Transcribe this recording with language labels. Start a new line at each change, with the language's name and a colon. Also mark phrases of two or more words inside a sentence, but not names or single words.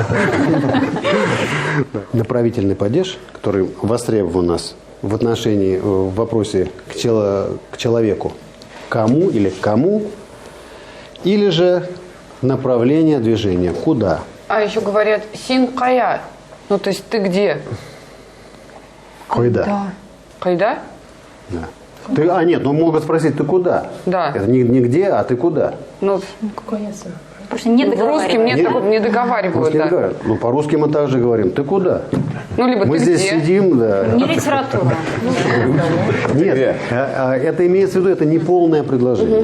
Russian: Направительный падеж, который востребован у нас в отношении, в вопросе к человеку. Кому или к кому? Или же направление движения. Куда? А еще говорят
Tatar: син кая.
Russian: Ну, то есть ты где? Койда. Кайда? Да. Нет, ну могут спросить, ты куда? Да. Это не где, а ты куда? Ну, Потому что не в русском не договаривают. Русские Да. говорят. Ну, по-русски мы также говорим, ты куда? Ну, либо Мы ты здесь где? сидим, да. Не литература. Нет, это имеется в виду, это не полное предложение.